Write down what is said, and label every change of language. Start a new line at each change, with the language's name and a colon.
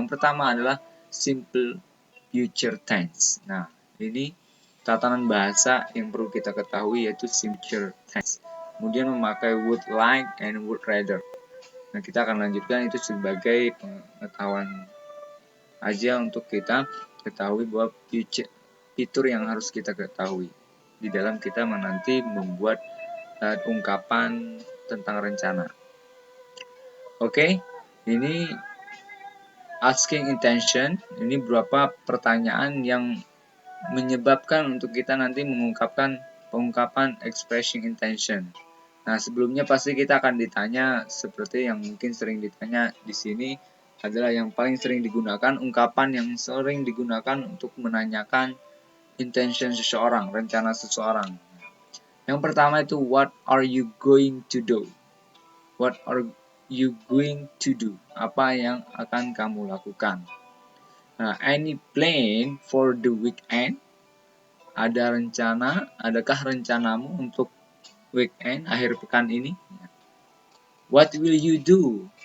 Indonesian: Yang pertama adalah simple future tense. Nah, ini tatanan bahasa yang perlu kita ketahui, yaitu future tense. Kemudian memakai would like and would rather. Nah, kita akan lanjutkan itu sebagai pengetahuan aja untuk kita ketahui bahwa fitur yang harus kita ketahui di dalam kita nanti membuat ungkapan tentang rencana. Oke, ini asking intention, ini beberapa pertanyaan yang menyebabkan untuk kita nanti mengungkapkan pengungkapan expressing intention. Nah, sebelumnya pasti kita akan ditanya seperti yang mungkin sering ditanya di sini adalah yang paling sering digunakan, ungkapan yang sering digunakan untuk menanyakan intention seseorang, rencana seseorang. Yang pertama itu
English: what are you going to do? What are you going to do?
Indonesian: Apa yang akan kamu lakukan?
English: Nah, any plan for the weekend?
Indonesian: Ada rencana? Adakah rencanamu untuk weekend, akhir pekan ini?
English: What will you do?